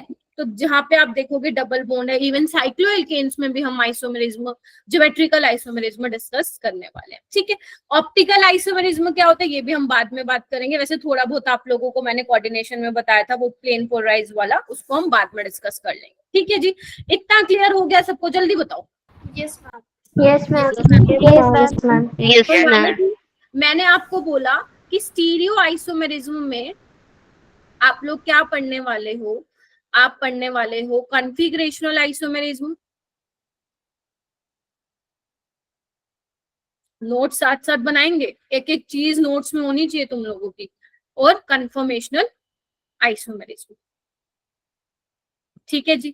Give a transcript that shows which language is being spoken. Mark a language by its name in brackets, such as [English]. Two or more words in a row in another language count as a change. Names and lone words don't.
[Hindi] तो जहां पे आप देखोगे [English] double bond [Hindi] है, [English] even cycloalkenes [Hindi] में भी हम [English] isomerism, geometrical isomerism discuss [Hindi] करने वाले हैं, ठीक है। [English] optical isomerism [Hindi] क्या होता है ये भी हम बाद में बात करेंगे, वैसे थोड़ा बहुत आप लोगों को मैंने कोऑर्डिनेशन में बताया था, वो [English] plane polarise [Hindi] वाला, उसको हम बाद में डिस्कस कर लेंगे, ठीक है जी। इतना क्लियर हो गया सबको? जल्दी बताओ। [English] Yes ma'am. Yes, ma'am. Yes, ma'am. Yes, [Hindi] तो [English] ma'am. [Hindi] मैंने आपको बोला कि [English] stereo isomerism [Hindi] में आप लोग क्या पढ़ने वाले हो, आप पढ़ने वाले हो [English] configurational isomerism, [Hindi] नोट्स साथ साथ बनाएंगे, एक एक चीज नोट्स में होनी चाहिए तुम लोगों की, और [English] conformational isomerism, [Hindi] ठीक है जी।